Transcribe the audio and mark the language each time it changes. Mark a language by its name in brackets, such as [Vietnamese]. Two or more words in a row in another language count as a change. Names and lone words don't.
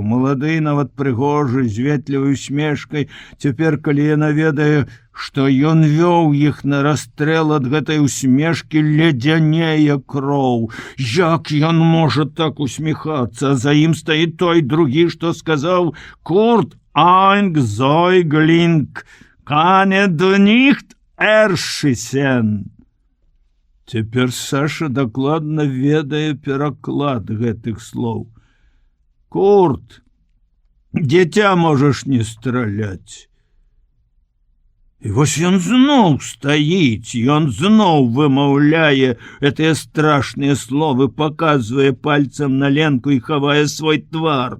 [Belarusian] Малады, нават прыгожы, з ветлівай усмешкай. Цяпер, калі яна ведае, што ён вёў іх на расстрэл, ад гэтай усмешкі ледзянее кроў. Як ён можа так усміхацца? А за ім стаіць той другі, што сказаў: «Курт, [German] ein Säugling, kann du nicht erschießen?» [Belarusian] Цяпер Саша дакладна ведае пераклад гэтых слоў. «Курт, дзіця можаш не страляць». І вось ён зноў стаіць, ён зноў вымаўляе гэтыя страшныя словы, паказвае пальцам на Ленку і хавае свой твар.